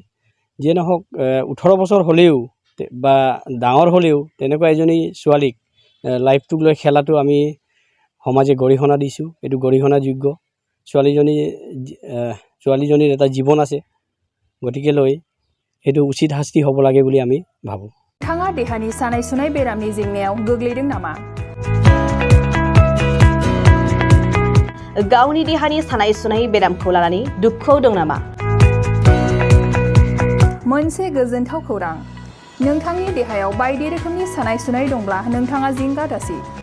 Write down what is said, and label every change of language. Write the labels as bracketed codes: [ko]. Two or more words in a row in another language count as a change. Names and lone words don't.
[as] যিয়ে নহওক 18 বছৰ হ'লেও বা ডাঙৰ হ'লেও তেনেকুৱা এজনী ছোৱালীক লাইফটোক লৈ খেলাটো আমি সমাজে গৰিহণা দিছোঁ এইটো গৰিহণাযোগ্য ছোৱালীজনীৰ এটা জীৱন আছে গতিকে লৈ সেইটো উচিত শাস্তি হ'ব লাগে বুলি আমি ভাবোঁ [brx] नोंथाङा देहानि सानाय सुनाय बेरामनि जेंनायाव गोग्लैदों नामा गावनि देहानि सानाय सुनाय बेरामखौ लानानै दुखुआव दं नामा मोनसे गोजोनथाव खौरां नोंथांनि देहायाव बायदि रोखोमनि सानाय सुनाय दंब्ला नोंथाङा जिंगा दासि